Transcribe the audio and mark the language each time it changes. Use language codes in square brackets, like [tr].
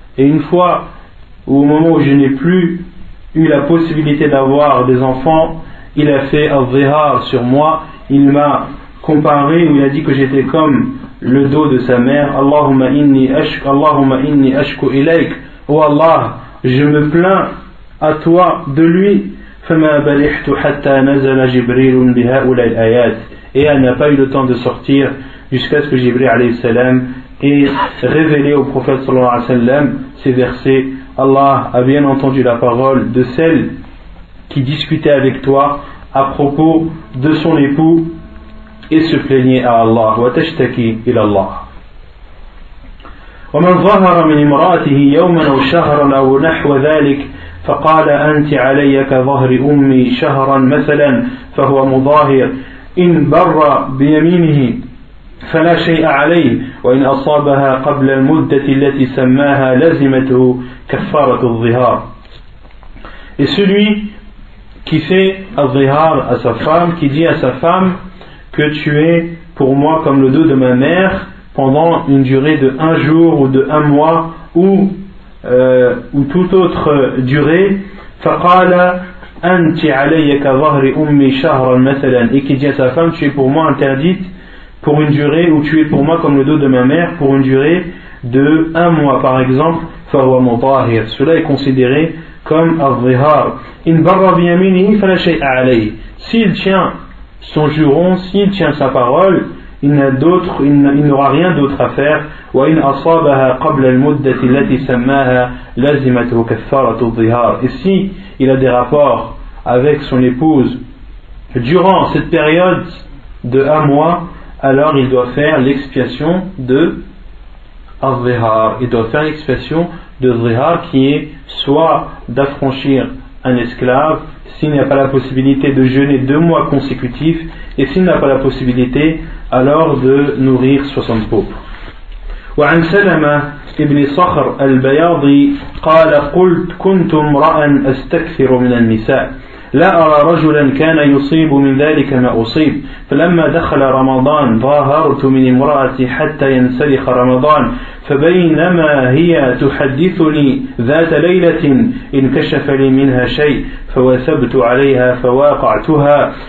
[fr] Et une fois, au moment où je n'ai plus eu la possibilité d'avoir des enfants, il a fait al-zihar sur moi. Il m'a comparé, ou il a dit que j'étais comme le dos de sa mère. [ar] Allahumma inni ashku ilayk. [fr] Oh Allah, je me plains à toi de lui. [ar] فما بلحت حتى نزل جبريل بهؤلاء الآيات. [fr] Et elle n'a pas eu le temps de sortir jusqu'à ce que Jibril [ar] عليه السلام [fr] ait révélé au prophète [ar] صلى الله عليه وسلم [fr] ces versets. Allah a bien entendu la parole de celle qui discutait avec toi à propos de son époux et se plaignait à Allah. [ar] وتشتكي إلى الله. ومن ظهر من امرأته يوما أو شهرا أو نحو ذلك فقال أنت علي كظهر أمي شهرا مثلا فهو مظاهر. إن بر بيمينه فلا شيء عليه، وإن أصابها قبل المدة التي سماها لزمته كفارة الظهار. [fr] Et celui qui fait الظهار à sa femme, qui dit à sa femme que tu es pour moi comme le dos de ma mère pendant une durée de un jour ou de un mois ou toute autre durée, [ar] faqala anti alayka dhahri ummi shahran mathalan, [fr] et qui dit à sa femme, tu es pour moi interdite pour une durée, ou tu es pour moi comme le dos de ma mère pour une durée de un mois par exemple, [ar] fawa mutahir, [fr] cela est considéré comme al-zihar. [ar] In barra bi yaminihi fala shay'a alayhi, [fr] s'il tient son juron, s'il tient sa parole, il n'aura rien d'autre à faire. وإن أصابها قبل المدة التي سماها لزمته كفارة الظهار. Et si il a des rapports avec son épouse durant cette période de un mois, alors il doit faire l'expiation de الظهار. Il doit faire l'expiation de الظهار, qui est soit d'affranchir un esclave s'il n'y a pas la possibilité de jeûner deux mois consécutifs, et s'il n'a pas la possibilité, alors de nourrir 60 pauvres. [ar] وعن سلمة ابن صخر البياضي قال قلت كنت امرأ أستكثر من النساء لا أرى رجلا كان يصيب من ذلك ما أصيب. فلما دخل رمضان ظاهرت من امرأتي حتى ينسلخ رمضان، فبينما هي تحدثني ذات ليلة انكشف لي منها شيء، فوسبت عليها فواقعتها.